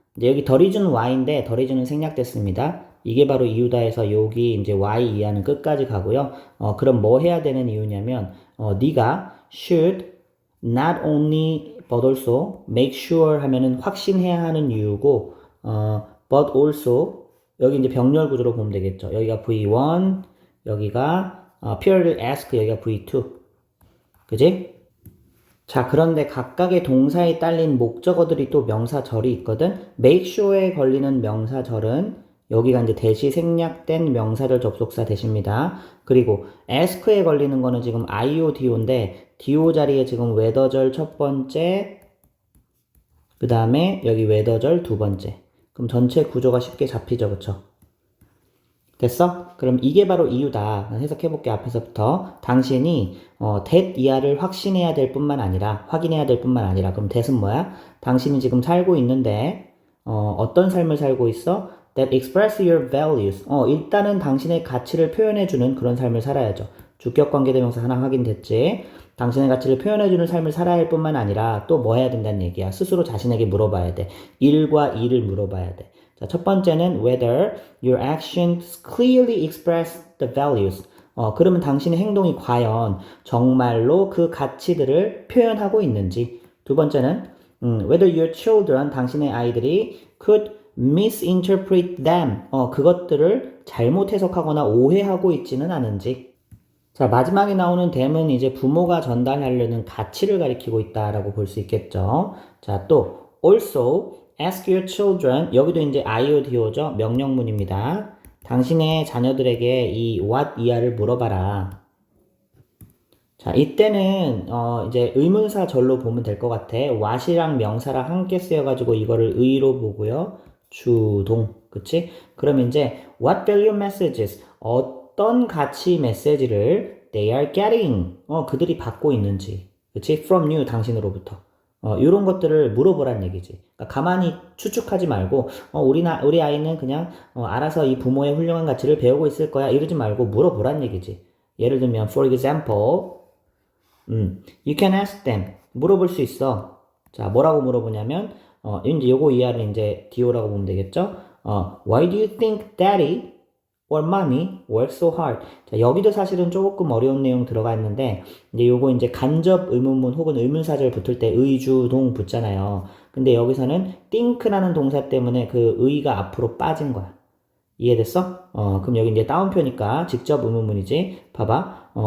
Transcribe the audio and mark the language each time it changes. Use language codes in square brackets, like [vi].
[ko] 이제 여기 [en] the reason why [ko] 인데 the reason은 생략됐습니다. 이게 바로 이유다 해서 여기 이제 why 이하는 끝까지 가고요. 그럼 뭐 해야 되는 이유냐면 네가 [en] should not only but also make sure [ko] 하면은 확신해야 하는 이유고 [en] but also [ko] 여기 이제 병렬 구조로 보면 되겠죠. 여기가 V1, 여기가 purely ask, 여기가 V2. 그지? 자, 그런데 각각의 동사에 딸린 목적어들이 또 명사절이 있거든. make sure에 걸리는 명사절은 여기가 이제 대시 생략된 명사절 접속사 대시입니다. 그리고 ask에 걸리는 거는 지금 IO, DO인데 DO 자리에 지금 whether절 첫 번째, 그 다음에 여기 whether절 두 번째. 그럼 전체 구조가 쉽게 잡히죠, 그쵸? 됐어? 그럼 이게 바로 이유다. 해석해볼게, 앞에서부터. 당신이, that 이하를 확신해야 될 뿐만 아니라, 확인해야 될 뿐만 아니라, 그럼 that은 뭐야? 당신이 지금 살고 있는데, 어떤 삶을 살고 있어? [en] That express your values. [ko] 일단은 당신의 가치를 표현해주는 그런 삶을 살아야죠. 주격 관계대명사 하나 확인됐지? 당신의 가치를 표현해주는 삶을 살아야 할 뿐만 아니라, 또 뭐 해야 된다는 얘기야? 스스로 자신에게 물어봐야 돼. 일과 일을 물어봐야 돼. 자, 첫 번째는 [en] whether your actions clearly express the values. [ko] 그러면 당신의 행동이 과연 정말로 그 가치들을 표현하고 있는지. 두 번째는 [en] whether your children, [ko] 당신의 아이들이 [en] could misinterpret them. [ko] 그것들을 잘못 해석하거나 오해하고 있지는 않은지. 자, 마지막에 나오는 them은 이제 부모가 전달하려는 가치를 가리키고 있다라고 볼 수 있겠죠. 자, 또 [en] also ask your children, [ko] 여기도 이제 IODO죠. 명령문입니다. 당신의 자녀들에게 이 what 이하를 물어봐라. 자, 이때는 이제 의문사 절로 보면 될 것 같아. what이랑 명사랑 함께 쓰여가지고 이거를 의로 보고요. 주동, 그치? 그럼 이제 [en] what value messages, [ko] 어떤 가치 메시지를 [en] they are getting, [ko] 그들이 받고 있는지, 그치? [en] from you, [ko] 당신으로부터. 이런 것들을 물어보란 얘기지. 그러니까 가만히 추측하지 말고, 우리 아이는 그냥, 알아서 이 부모의 훌륭한 가치를 배우고 있을 거야. 이러지 말고 물어보란 얘기지. 예를 들면, [en] for example, you can ask them. [ko] 물어볼 수 있어. 자, 뭐라고 물어보냐면, 이제 요거 이하를 이제 DO라고 보면 되겠죠? [en] Why do you think daddy or mommy work so hard? [ko] 자, 여기도 사실은 조금 어려운 내용 들어가 있는데, 이제 요거 이제 간접 의문문 혹은 의문사절 붙을 때 의주동 붙잖아요. 근데 여기서는 think라는 동사 때문에 그 의가 앞으로 빠진 거야. 이해됐어? 그럼 여기 이제 따옴표니까 직접 의문문이지. 봐봐.